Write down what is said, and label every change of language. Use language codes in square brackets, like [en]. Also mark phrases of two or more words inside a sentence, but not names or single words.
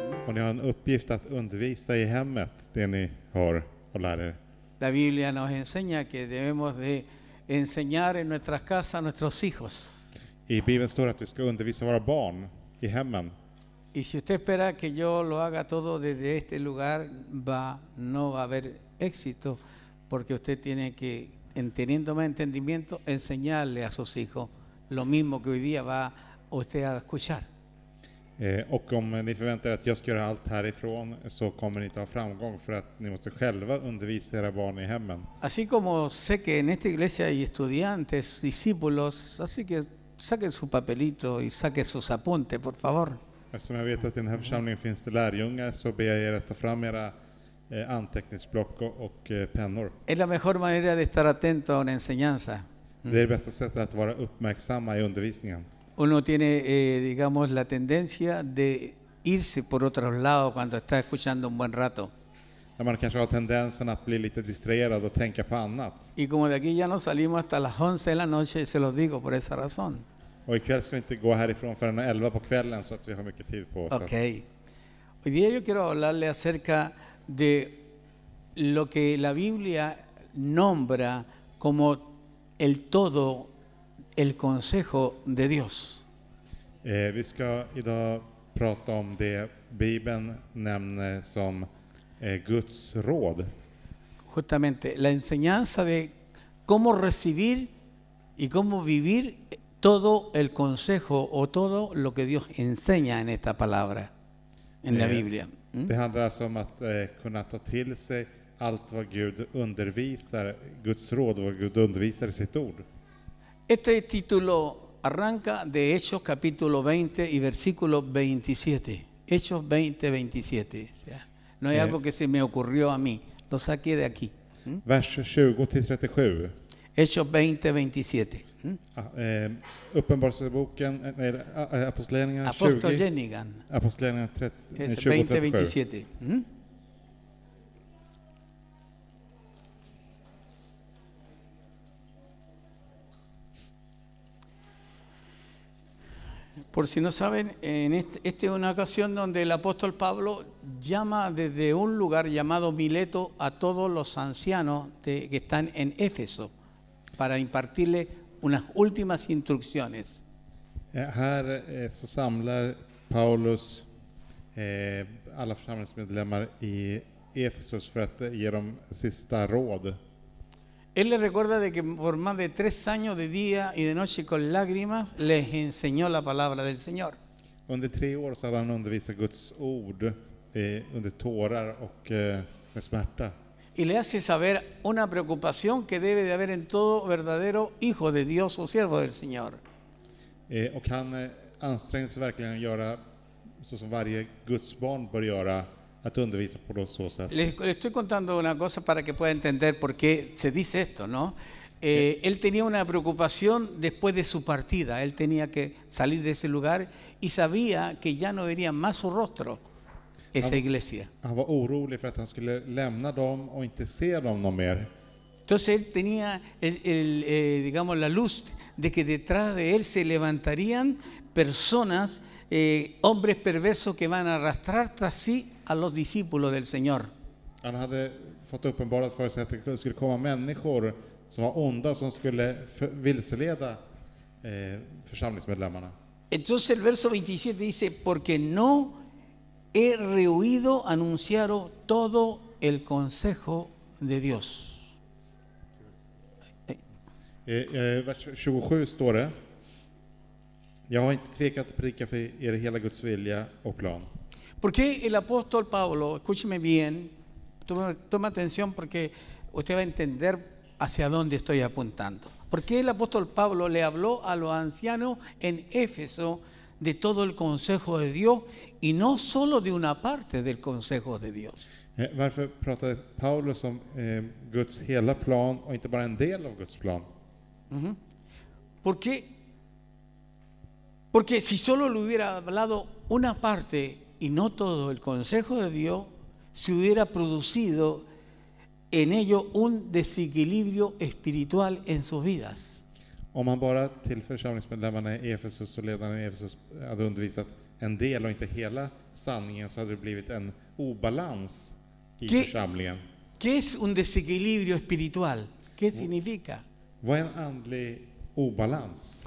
[sv] Och ni har en uppgift att undervisa i hemmet, det ni hör och lär er. [es] La Biblia nos enseña que debemos de enseñar en nuestras casas a nuestros hijos. [sv] I Bibeln står att vi ska undervisa våra barn i hemmen. [es] Y si usted espera que yo lo haga todo desde este lugar, no va a haber éxito, porque usted tiene que, teniendo más entendimiento, enseñarle a sus hijos lo mismo que hoy día va usted a escuchar. [sv] Och om ni förväntar er att jag ska göra allt härifrån, så kommer ni inte ha framgång, för att ni måste själva undervisa era barn i hemmen. [es] Así como sé que en esta iglesia hay estudiantes, discípulos, así que saquen su papelito y saquen sus apuntes, por favor. [sv] Eftersom jag vet att i den här församlingen finns det lärjungar, så ber jag er att ta fram era anteckningsblock och pennor. [es] Es la mejor manera de estar atento a una enseñanza. [sv] Det är det bästa sättet att vara uppmärksamma i undervisningen. [es] Uno tiene, digamos, la tendencia de irse por otros lados cuando está escuchando un buen rato. [sv] Där man kanske har tendensen att bli lite distraherad och tänka på annat. [es] Y como de aquí ya no salimos hasta las 11 de la noche, se los digo por esa razón. [sv] Och ikväll ska vi inte gå härifrån förrän 11 på kvällen, så att vi har mycket tid på oss. [es] Okay. Hoy día yo quiero hablarle acerca de lo que la Biblia nombra como el todo, el consejo de Dios. [sv] Vi ska idag prata om det Bibeln nämner som Guds råd. [es] Justamente la enseñanza de cómo recibir y cómo vivir todo el consejo o todo lo que Dios enseña en esta palabra, en la Biblia. [sv] Det handlar alltså om att kunna ta till sig allt vad Gud undervisar, Guds råd och vad Gud undervisar i sitt ord. [es] Este título arranca de Hechos capítulo 20 y versículo 27. Hechos 20, 27. O sea, no es algo que se me ocurrió a mí, lo saqué de aquí. [sv] Vers 20-37. [es] Hechos 20, 27. [sv] Uppenbarelseboken, Apostlagärningarna 20. Apostlagärningarna 20, 20, 27. [es] Por si no saben, esta es una ocasión donde el apóstol Pablo llama desde un lugar llamado Mileto a todos los ancianos que están en Éfeso para impartirle unas últimas instrucciones. [sv] Här så samlar Paulus alla församlingsmedlemmar i Efesos för att ge dem sista råd. [es] Él les recuerda de que por más de 3 años de día y de noche con lágrimas les enseñó la palabra del Señor. [sv] Under 3 år så har han undervisat Guds ord under tårar och med smärta. [es] Y le hace saber una preocupación que debe de haber en todo verdadero hijo de Dios o siervo del Señor. [sv] Och han anstränger sig verkligen att göra så som varje Guds barn bör göra, att undervisa på så sätt. [es] Les estoy contando una cosa para que pueda entender por qué se dice esto, ¿no? Él tenía una preocupación después de su partida. Él tenía que salir de ese lugar y sabía que ya no vería más su rostro esa iglesia. [sv] Han var orolig för att han skulle lämna dem och inte se dem någon mer. [es] Entonces él tenía digamos, la luz de que detrás de él se levantarían personas, hombres perversos que van a arrastrar tras sí a los discípulos del Señor. [sv] Han hade fått uppenbarat för sig att det skulle komma människor som var onda, som skulle vilseleda församlingsmedlemmarna. [es] Entonces el verso 27 dice, porque no he rehuido anunciaros todo el consejo de Dios. [sv] Vers 27 står det: Jag har inte tvekat att predika för er hela Guds vilja och plan. [es] ¿Por qué el apóstol Pablo, escúcheme bien, toma atención porque usted va a entender hacia dónde estoy apuntando? ¿Por qué el apóstol Pablo le habló a los ancianos en Éfeso de todo el consejo de Dios y no solo de una parte del consejo de Dios? [sv] Varför pratade Paulus om Guds hela plan och inte bara en del av Guds plan? [es] ¿Por qué? Porque si solo le hubiera hablado una parte y no todo el consejo de Dios, se hubiera producido en ello un desequilibrio espiritual en sus vidas. [sv] Om man bara till församlingsmedlemmarna i Efesus och ledarna i Efesus hade undervisat en del och inte hela sanningen, så hade det blivit en obalans i [es] ¿Qué? [sv] församlingen. [es] ¿Qué es un desequilibrio espiritual? ¿Qué significa? [sv] Vad är en andlig obalans?